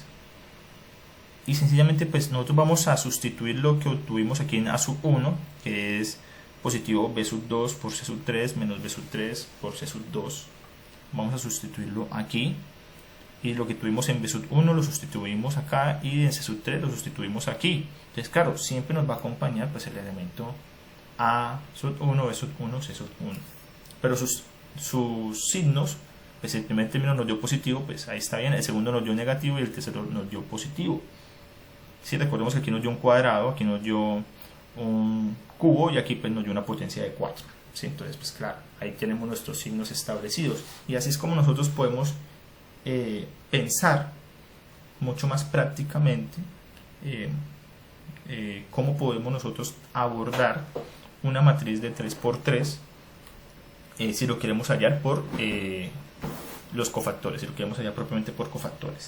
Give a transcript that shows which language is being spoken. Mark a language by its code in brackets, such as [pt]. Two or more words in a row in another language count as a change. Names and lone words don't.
[es] Y sencillamente pues nosotros vamos a sustituir lo que obtuvimos aquí en A sub 1, que es positivo B sub 2 por C sub 3 menos B sub 3 por C sub 2. Vamos a sustituirlo aquí. Y lo que tuvimos en B sub 1 lo sustituimos acá y en C sub 3 lo sustituimos aquí. Entonces claro, siempre nos va a acompañar pues el elemento A sub 1, B sub 1, C sub 1. Pero sus signos, pues el primer término nos dio positivo, pues ahí está bien. El segundo nos dio negativo y el tercero nos dio positivo. Si recordemos que aquí nos dio un cuadrado, aquí nos dio un cubo y aquí pues nos dio una potencia de 4. ¿Sí? Entonces pues claro, ahí tenemos nuestros signos establecidos. Y así es como nosotros podemos pensar mucho más prácticamente cómo podemos nosotros abordar una matriz de 3×3 si lo queremos hallar por los cofactores, si lo queremos hallar propiamente por cofactores.